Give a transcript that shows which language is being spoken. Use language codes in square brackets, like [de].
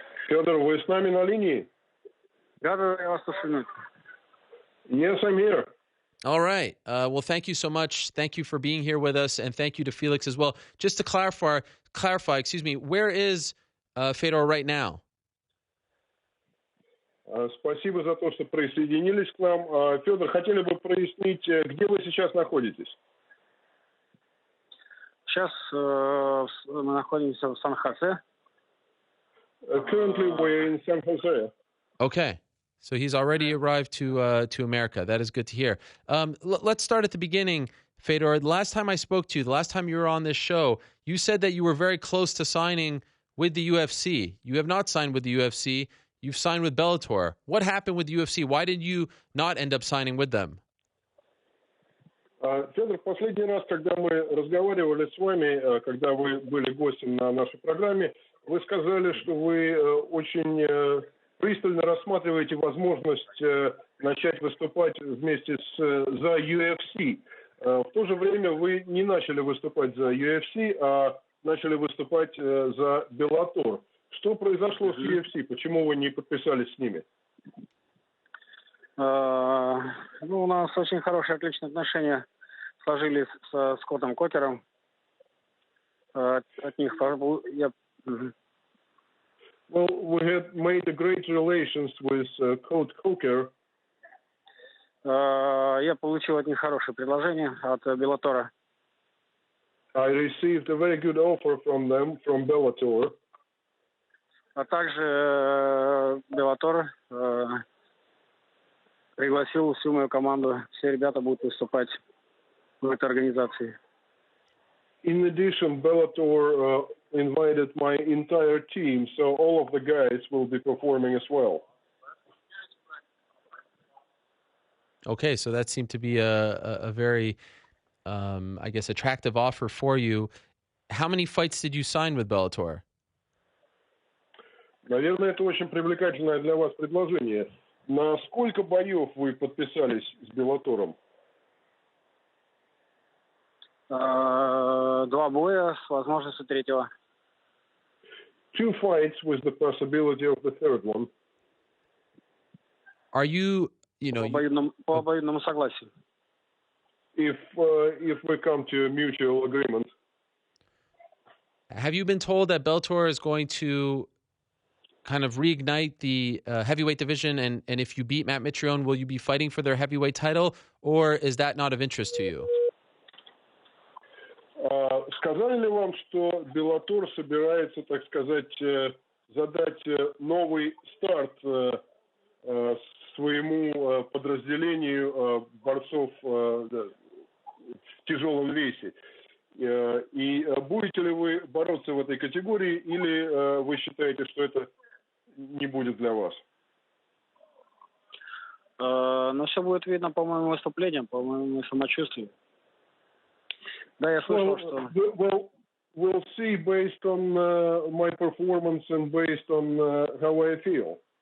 [ru] Фёдор, вы с нами на линии? Да, я вас слушаю. [en] Yes, I'm here. All right. Well, thank you so much. Thank you for being here with us, and thank you to Felix as well. Just to clarify, where is Fёdor right now? [ru] Спасибо за то, что присоединились к нам. Фёдор, хотели бы прояснить, где вы сейчас находитесь? Сейчас мы находимся в Сан-Хосе. [en] Currently, we're in San Jose. Okay. So he's already arrived to America. That is good to hear. Let's start at the beginning, Fёdor. The last time I spoke to you, the last time you were on this show, you said that you were very close to signing with the UFC. You have not signed with the UFC. You've signed with Bellator. What happened with the UFC? Why did you not end up signing with them? [ru] Фёдор, последний раз, когда мы разговаривали с вами, когда вы были гостем на нашей программе, вы сказали, что вы очень пристально рассматриваете возможность начать выступать вместе за UFC. В то же время вы не начали выступать за UFC, а начали выступать за Bellator. Что произошло с UFC? Почему вы не подписались с ними? У нас очень хорошие, отличные отношения сложились с Скоттом Кокером. От них я... [en] Well, we had made a great relations with Coach Coker. [ru] Я получил от них хорошее предложение от Bellator. [en] I received a very good offer from them, from Bellator. [ru] А также Bellator пригласил всю мою команду. Все ребята будут выступать в этой организации. [en] In addition, Bellator invited my entire team, so all of the guys will be performing as well. Okay, so that seemed to be a very, I guess, attractive offer for you. How many fights did you sign with Bellator? [ru] Наверное, это очень привлекательное для вас предложение. На сколько боев вы подписались с Беллатором? 2 боя с возможностью третьего. [en] 2 fights with the possibility of the third one. Are you, [ru] По обоюдному согласию. [en] If we come to a mutual agreement. Have you been told that Bellator is going to kind of reignite the heavyweight division, and if you beat Matt Mitrione, will you be fighting for their heavyweight title, or is that not of interest to you? [ru] Сказали ли вам, что Bellator собирается, так сказать, задать новый старт своему подразделению борцов в тяжелом весе? И будете ли вы бороться в этой категории, или вы считаете, что это не будет для вас? Но все будет видно по моим выступлениям, по моему самочувствию. Да, я слышал, что... [en] We'll see based on my performance and based on how I feel.